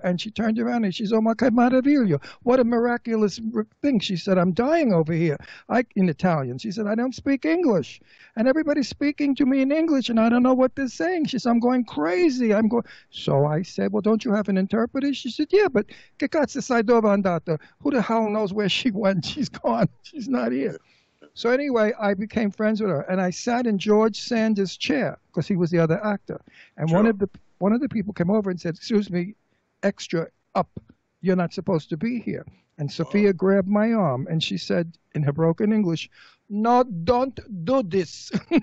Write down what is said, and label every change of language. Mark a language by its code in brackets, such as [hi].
[en] And she turned around and she said, oh, [it] ma che meraviglio. [en] What a miraculous thing. She said, I'm dying over here. In Italian. She said, I don't speak English. And everybody's speaking to me in English and I don't know what they're saying. She said, I'm going crazy. So I said, well, don't don't you have an interpreter? She said, yeah, but [it] che cazzo sai dove è andata? [en] Who the hell knows where she went? She's gone. She's not here. So anyway, I became friends with her, and I sat in George Sanders' chair because he was the other actor. And Sure. one of the people came over and said, excuse me, extra up. You're not supposed to be here. And Sophia grabbed my arm, and she said in her broken English, no, don't do this.